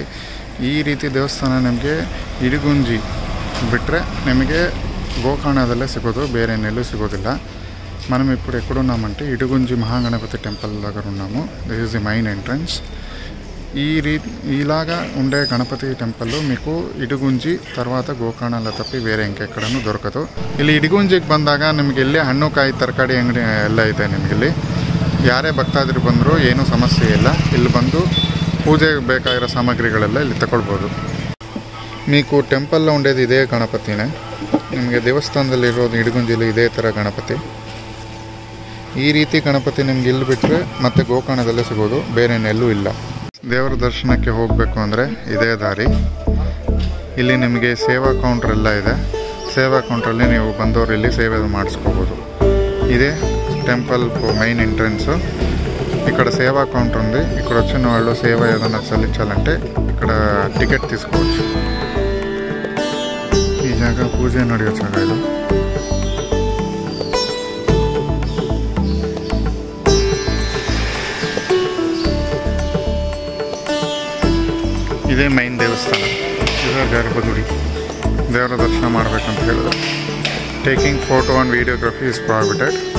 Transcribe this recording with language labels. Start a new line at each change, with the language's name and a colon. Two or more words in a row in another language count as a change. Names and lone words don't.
Kannada: ಈ ರೀತಿ ದೇವಸ್ಥಾನ ನಮಗೆ ಇಡುಗುಂಜಿ ಬಿಟ್ಟರೆ ನಿಮಗೆ ಗೋಕರ್ಣದಲ್ಲೇ ಸಿಗೋದು, ಬೇರೆ ಎಲ್ಲೂ సిగోదిಲ್ಲ.
Telugu: మనం ఇప్పుడు ఎక్కడున్నామంటే ఇడుగుంజి మహాగణపతి టెంపుల్ దగ్గర ఉన్నాము.
English: this is the main entrance.
Telugu: ఇలాగా ఉండే గణపతి టెంపుల్ మీకు ఇడుగుంజి తర్వాత గోకర్ణల్ల తప్పి బేరె ఇంకెక్కడూ దొరకదు.
Kannada: ಇಲ್ಲಿ ಇಡುಗುಂಜಿಗೆ ಬಂದಾಗ ನಿಮಗೆ ಇಲ್ಲಿ ಹಣ್ಣು ಕಾಯಿ ತರಕಾರಿ ಅಂಗಡಿ ಎಲ್ಲ ಇದೆ. ನಿಮಗಿಲ್ಲಿ ಯಾರೇ ಭಕ್ತಾದಿರು ಬಂದರೂ ಏನೂ ಸಮಸ್ಯೆ ಇಲ್ಲ. ಇಲ್ಲಿ ಬಂದು ಪೂಜೆಗೆ ಬೇಕಾಗಿರೋ ಸಾಮಗ್ರಿಗಳೆಲ್ಲ ಇಲ್ಲಿ ತಗೊಳ್ಬೋದು.
Telugu: మీకు టెంపుల్లో ఉండేది ఇదే గణపతినే.
Kannada: ನಿಮಗೆ ದೇವಸ್ಥಾನದಲ್ಲಿರೋದು ಇಡುಗುಂಜಿಲಿ ಇದೇ ಥರ ಗಣಪತಿ. ಈ ರೀತಿ ಗಣಪತಿ ನಿಮ್ಗೆ ಇಲ್ಲಿ ಬಿಟ್ಟರೆ ಮತ್ತೆ ಗೋಕರ್ಣದಲ್ಲೇ ಸಿಗೋದು, ಬೇರೆ ಎಲ್ಲೂ ಇಲ್ಲ. ದೇವರ ದರ್ಶನಕ್ಕೆ ಹೋಗಬೇಕು ಅಂದರೆ ಇದೇ ದಾರಿ. ಇಲ್ಲಿ ನಿಮಗೆ ಸೇವಾ ಕೌಂಟರ್ ಎಲ್ಲ ಇದೆ. ಸೇವಾ ಕೌಂಟ್ರಲ್ಲಿ ನೀವು ಬಂದವರು ಇಲ್ಲಿ ಸೇವೆ ಮಾಡಿಸ್ಕೋಬೋದು.
Telugu: ఇదే టెంపుల్ మెయిన్ ఎంట్రన్స్. ఇక్కడ సేవా కౌంటర్ ఉంది. ఇక్కడ వచ్చిన వాళ్ళు సేవ ఏదైనా చెల్లించాలంటే ఇక్కడ టికెట్ తీసుకోవచ్చు.
Kannada: ఈ జాగా పూజೆ ನಡೆಯೋ ಜಾಗ ಇದು. ಇದೇ ಮೈನ್ ದೇವಸ್ಥಾನ, ಇದೇ ಗರ್ಭಗುಡಿ. ದೇವರ ದರ್ಶನ ಮಾಡಬೇಕಂತ ಹೇಳಿದ್ರು
English: taking photo and videography is prohibited.